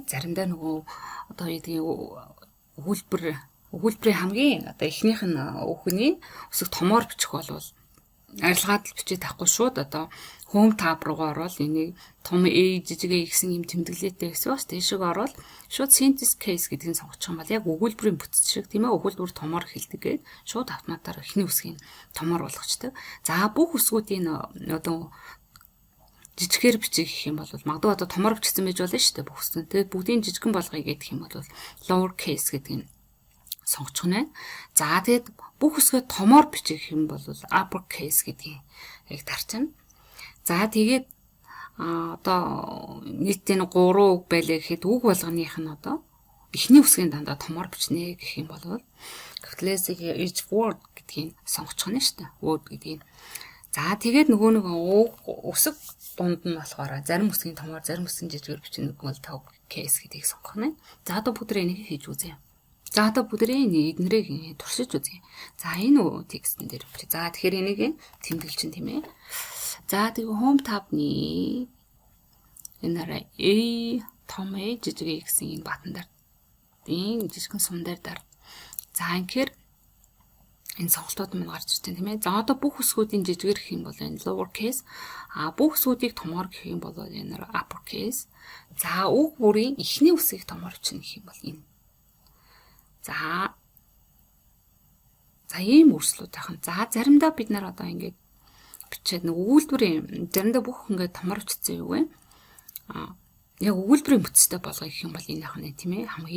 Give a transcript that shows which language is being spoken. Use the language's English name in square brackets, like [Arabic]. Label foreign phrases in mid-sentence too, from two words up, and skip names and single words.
[Mongolian] Заримдаа нөгөө одоо яадаг өгүүлбэрийн хамгийн одоо эхнийх нь үгний үсэг томоор бичих болвол арилгаад л бичиж тахгүй шууд одоо [English] home tab [Mongolian] руугаа орвол энийг том A жижиг A гэсэн юм тэмдэглэлтэй гэсэн бас тийшээ орвол шууд [English] synthesis case [Mongolian] гэдгийг сонгочих юм бол яг өгүүлбэрийн бүтц шиг тийм ээ өгүүлбэр томоор эхэлдэг гээд шууд автоматар эхний үсгийг томоор болгочтой. За бүх үсгүүдийн одоо жижигээр бичих гэх юм бол магадгүй одоо томоор бичсэн байж болно шүү дээ бүх үсгэн. Тэгээд бүгдийн жижигэн болгоё гэх юм бол [English] lower case [Mongolian] гэдэг нь сонгочих нь. За тэгээд бүх үсгээ томоор бичих юм бол [English] upper case [Mongolian] гэдгийг яг тарчна. За тэгээд одоо нийтдээ 3 үг байлаа гэхэд үг болгоных нь одоо эхний үсгийн дандаа томоор бичнэ гэх юм бол [English] capitalizing each word [Mongolian] гэдгийг сонгочих нь шүү дээ. Word гэдгийг. За тэгээд нөгөө нэг үсэг дунд нь болохоор зарим үсгийн томоор зарим үсгийн жижигээр бичнэ гэвэл тав case гэдгийг сонгох нь. За одоо бүгд энийг хийж үзье. За одоо бүгдээ эднэрийг туршиж үзье. За энэ текстэн дээр бичиж. За тэгэхээр энийг тэмдэглэж чинь тийм ээ. За тэгээ [English] home tab- [Mongolian] ны энэ A том A жижиг A гэсэн энэ батан дээр энэ жижигхэн сум дээр дар. За инхээр энэ сонголтууд мань гарч ирж байна тийм ээ. За одоо бүх үсгүүдийн жижигээр гэх юм бол энэ [English] lower case, [Mongolian] бүх үсгүүдийг томоор гэх юм бол энэ [English] upper case. [Mongolian] За үг бүрийн эхний үсгийг томоор бичнэ гэх юм бол энэ. За ийм өөрчлөлт тахын. За заримдаа бид нар одоо ингэж бичээд нэг өгүүлбэрийн заримдаа бүх ингээд томоор бичсэн юу вэ? Яг өгүүлбэрийн бүтцтэй болгоё гэх юм бол энэ ахна тийм ээ.